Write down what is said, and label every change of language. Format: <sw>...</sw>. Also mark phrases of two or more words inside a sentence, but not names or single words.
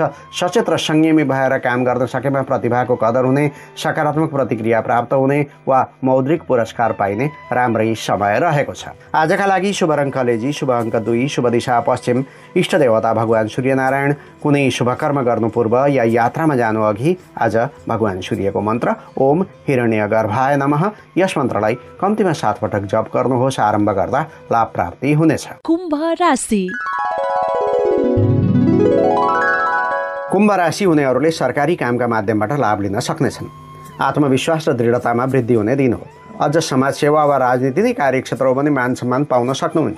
<ne>सचेत र संयमी भएर काम गर्न सकेमा प्रतिभाको कदर हुने, सकारात्मक प्रतिक्रिया प्राप्त हुने वा मौद्रिक पुरस्कार पाइने राम्रै समय रहेको छ। आजका लागि शुभ रङ कलेजी, शुभ अङ्क 2, शुभ दिशा पश्चिम, इष्ट देवता भगवान सूर्यनारायण। कुनै शुभ कर्म गर्नु पूर्व या यात्रामा जानु अघि आज भगवान सूर्यको मन्त्र</ne> <sa>ओम हिरण्यगर्भाय नमः</sa> <ne>यस मन्त्रलाई कम्तीमा 7 पटक जप गर्नुहोस्। आरम्भ गर्दा लाभ प्राप्ति हुनेछ। कुम्भ राशि। कुम्भ राशि हुनेहरूले सरकारी कामका माध्यमबाट लाभ लिन सक्नेछन्। आत्मविश्वास र दृढतामा वृद्धि हुने दिन हो। अझ समाज सेवा वा राजनीतिक कार्यक्षेत्रमा पनि मान सम्मान पाउन सक्नुहुन्छ।</ne>